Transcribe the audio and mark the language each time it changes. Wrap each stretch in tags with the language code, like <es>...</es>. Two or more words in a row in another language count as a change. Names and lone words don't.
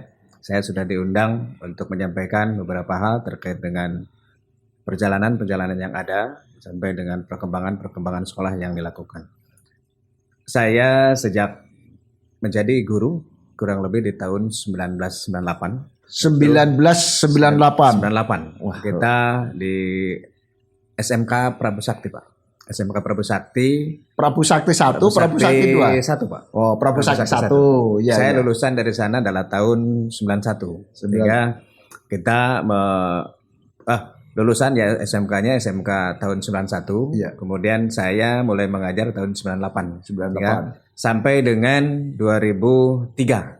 <id>Saya sudah diundang untuk menyampaikan beberapa hal terkait dengan perjalanan yang ada sampai dengan perkembangan sekolah yang dilakukan. Saya sejak menjadi guru kurang lebih di tahun 1998. 1998. Wah, kita di SMK Prabu Sakti, Pak. SMK Prabu Sakti. Prabu Sakti 1, Prabu Sakti 2. 1, Pak. Oh, Prabu Sakti 1. Ya, saya lulusan dari sana adalah tahun 91. Sehingga kita lulusan ya SMK-nya SMK tahun 91. Ya. Kemudian saya mulai mengajar tahun 98. Ya, sampai dengan 2003.</id>